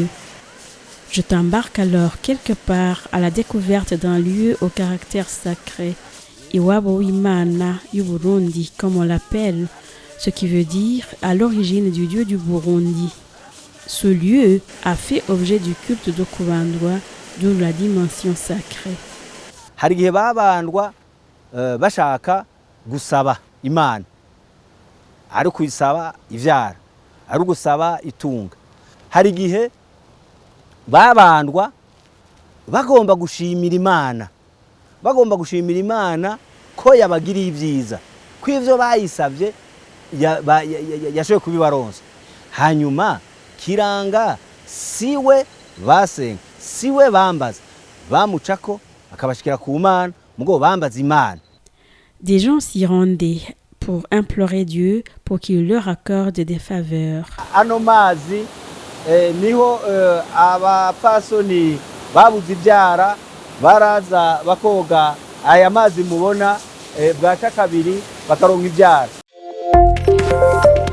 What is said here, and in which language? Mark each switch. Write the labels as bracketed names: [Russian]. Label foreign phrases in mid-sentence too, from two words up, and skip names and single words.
[French] Je t'embarque alors quelque part à la découverte d'un lieu au caractère sacré, [Rundi] Iwabo w'Imana y'u Burundi, [French] comme on l'appelle, ce qui veut dire à l'origine du Dieu du Burundi. Ce lieu a fait objet du culte de Kubandwa, d'où la dimension sacrée. [Rundi] Hari igihe babandwa bashaka gusaba Imana, ari kuyisaba ivyara, ari gusaba itunga. Hari igihe babandwa bagomba gushimira Imana ko yabagiriye ibyiza, ko ivyo bayisavye yashoboye kubibaronsa. Hanyuma kiranga siwe basenga, siwe bambaza, bamucako akabashikira ku Mana, mugo bambaza Imana. [French] Des gens s'y rendaient pour implorer Dieu pour qu'il leur accorde des faveurs. [Rundi] Ano mazi niho abapfasoni babuze ibyara baraza bakoga aya mazi mubona bwaca kabiri bakaronka ibyara.